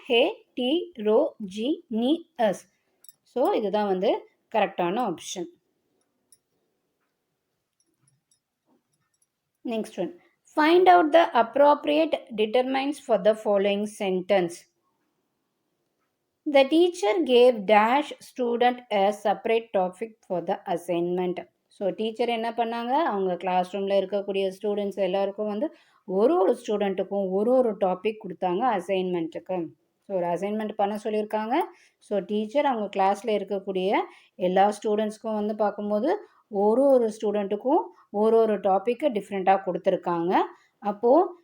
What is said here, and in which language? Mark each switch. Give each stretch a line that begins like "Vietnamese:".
Tamil: ஹே, D, row, G, நி, S. So இதுதான் கரெக்டான option.
English: Next one. Find out the appropriate determiners for the following sentence. The teacher gave dash student a separate topic for the assignment.
Tamil: So teacher என்ன பண்ணாங்க, அவங்க class ரூமில் இருக்கக்கூடிய students எல்லாருக்கும் ஒரு ஸ்டூடெண்ட்டுக்கும் ஒரு டாபிக் கொடுத்தாங்க அசைன்மெண்ட்டுக்கு. ஸோ ஒரு அசைன்மெண்ட் பண்ண சொல்லியிருக்காங்க. ஸோ டீச்சர் அவங்க கிளாஸில் இருக்கக்கூடிய எல்லா ஸ்டூடெண்ட்ஸ்க்கும் பார்க்கும்போது ஒரு ஸ்டூடெண்ட்டுக்கும் ஒரு டாப்பிக்கு டிஃப்ரெண்ட்டாக கொடுத்துருக்காங்க. அப்போது